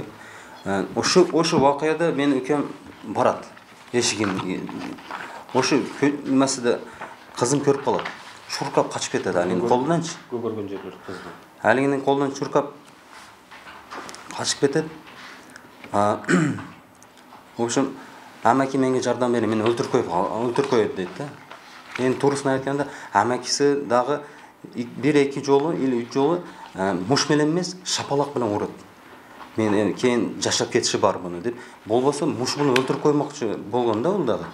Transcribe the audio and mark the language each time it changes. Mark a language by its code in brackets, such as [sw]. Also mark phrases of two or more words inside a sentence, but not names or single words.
[ky] Ошо вакыйгада мен үкөм барат. Эшигин. Ошо немесиде кызым көрүп калат. Чуркап качып кетет анын колунанчы. Көргөн жерлер кызды. Алигинин колунан чуркап качып кетет. [ru] В общем, [uz] amaki menga yordam bering, meni o'ltirib qo'yadi deydi da. Endi to'g'risini aytganda, amakisi dag'i 1-2 joli, 3 joli mushbilan emas, shapaloq bilan uradi. Men keyin jashab ketishi bor buni deb. Bo'lmasa mush buni o'ltirib qo'ymoqchi bo'lganda u dag'i.